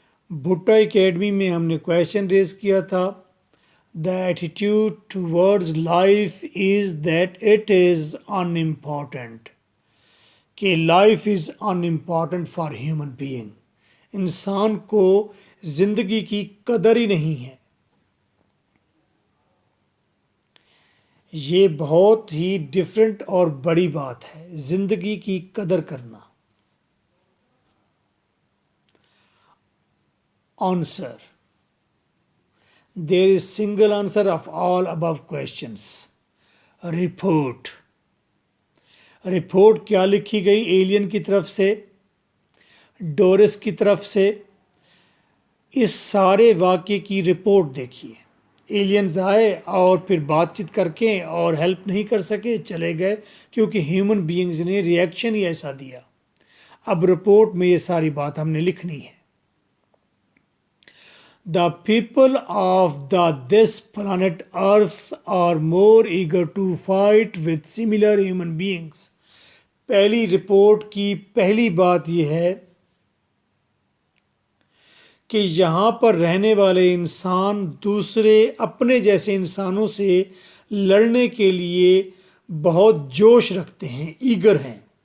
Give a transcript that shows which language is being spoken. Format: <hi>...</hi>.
<ur>بھٹا academy میں ہم نے کویشچن ریز کیا تھا,</ur> <en>the attitude towards life is that it is unimportant,</en> <ur>کہ</ur> <en>Life is unimportant for human being.</en> <ur>انسان کو زندگی کی قدر ہی نہیں ہے. یہ بہت ہی ڈفرینٹ اور بڑی بات ہے, زندگی کی قدر کرنا.</ur> <en>Answer, there is single answer of all above questions.</en> <ur>Report. Report کیا لکھی گئی ایلین کی طرف سے, ڈورس کی طرف سے. اس سارے واقعے کی رپورٹ دیکھیے. ایلینز آئے اور پھر بات چیت کر کے اور ہیلپ نہیں کر سکے, چلے گئے, کیونکہ ہیومن بینگز نے ریئیکشن ہی ایسا دیا. اب رپورٹ میں یہ ساری بات ہم نے لکھنی ہے.</ur> <en>The people of this planet Earth are more eager to fight with similar human beings.</en> <ur>پہلی رپورٹ کی پہلی بات یہ ہے کہ یہاں پر رہنے والے انسان دوسرے اپنے جیسے انسانوں سے لڑنے کے لیے بہت جوش رکھتے ہیں, ایگر ہیں.</ur>